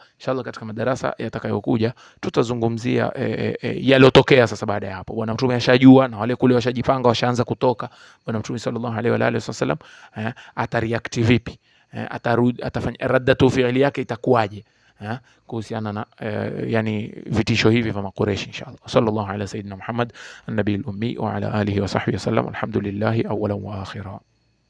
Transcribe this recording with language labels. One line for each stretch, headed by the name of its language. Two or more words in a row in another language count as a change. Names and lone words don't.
Swahili: Inshallah katika madarasa yatakayokuja tutazungumzia yalotokea sasa baada ya hapo. Bwana Mtume ashajua na wale kule washajipanga, washaanza kutoka. Bwana Mtume
Arabic: صلى الله عليه وآله وسلم
Swahili: atareact vipi, atafanya
Arabic: ردة فعل
Swahili: yake itakuwaje kuhusiana na yani vitisho hivi vya Makureshi.
Arabic: إن شاء الله صلى الله على سيدنا محمد النبي الأمي وعلى آله وصحبه وسلم. الحمد لله أولا وآخرا.